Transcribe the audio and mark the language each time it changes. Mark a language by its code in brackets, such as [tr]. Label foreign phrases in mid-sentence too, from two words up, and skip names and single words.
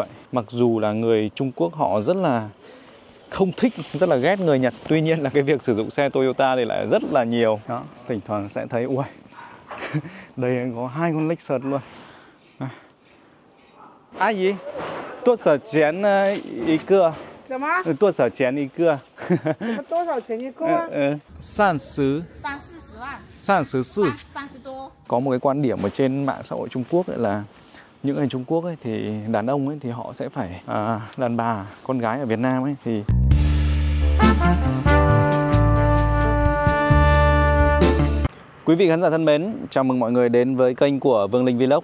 [vi] Mặc dù là người Trung Quốc họ rất là không thích, rất là ghét người Nhật. Tuy nhiên là cái việc sử dụng xe Toyota thì lại rất là nhiều. Đó, thỉnh thoảng sẽ thấy ui. Đây có 2 con Lexus luôn. À gì? Tôi sở chén ý cưa. [zh] 什么？多少钱一个？多少钱一个啊？30、34 多。 [vi] Có một cái quan điểm ở trên mạng xã hội Trung Quốc là những người Trung Quốc ấy, thì đàn ông ấy, thì họ sẽ phải đàn bà, con gái ở Việt Nam ấy, thì quý vị khán giả thân mến, chào mừng mọi người đến với kênh của Vương Linh Vlog.